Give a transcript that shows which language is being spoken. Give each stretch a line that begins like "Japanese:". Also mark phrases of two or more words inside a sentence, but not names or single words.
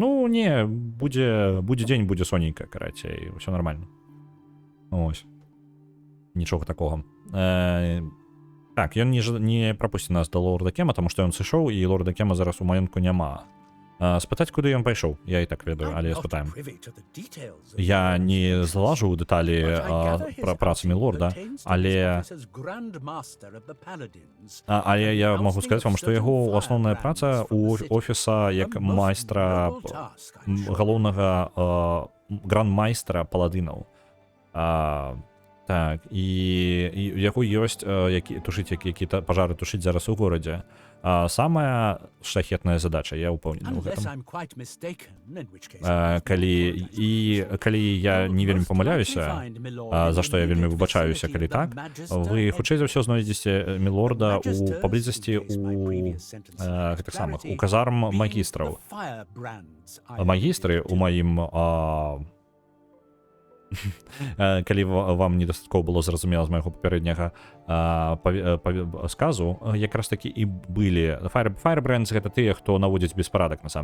Belarusian: Не, будзе дзень, будзе сонейка, карацей, ўсё нармальна. Ось. Нічога такога. Так, ён не прапусціць нас да Лорда Кема, таму што ён сышоў, і Лорда Кема зараз у маёнтку няма. Спытаць, куды ён пайшоў, я і так ведаю, але
English: I'm not
Belarusian: спытаем.
English: privy to the details of
Belarusian: Я
English: the
Belarusian: не
English: events,
Belarusian: залажу ў дэталі
English: but I gather his
Belarusian: пра працамі
English: Majesty
Belarusian: лорда,
English: pertains to his
Belarusian: але
English: office as Grand Master of the Paladins,
Belarusian: але
English: and
Belarusian: я
English: the
Belarusian: магу
English: ousting
Belarusian: сказаць
English: of
Belarusian: вам, што яго
English: certain
Belarusian: асноўная
English: firebrands
Belarusian: праца
English: from the
Belarusian: у
English: city.
Belarusian: офіса як
English: A most
Belarusian: майстра
English: noble task, I'm sure.
Belarusian: галоўнага гранд-майстра паладынаў. Так, і у яго ёсць тушыць які-то пажары тушыць зараз у горадзе. Самая шляхетная задача, я ўпэўнены ў
English: Unless
Belarusian: гэтым.
English: I'm quite mistaken, in which case I
Belarusian: Калі я не вельмі памыляюся, за што я вельмі выбачаюся, калі так, вы хутчэй за ўсё знойдзеце мілорда ў паблізасці у гэтых самых у казарм магістраў. Магістры у маім калі вам недастаткова было зразумела з майго папярэдняга сказу, якраз такі і былі Firebrands — гэта тыя, хто наводзіць беспарадак насамрэч.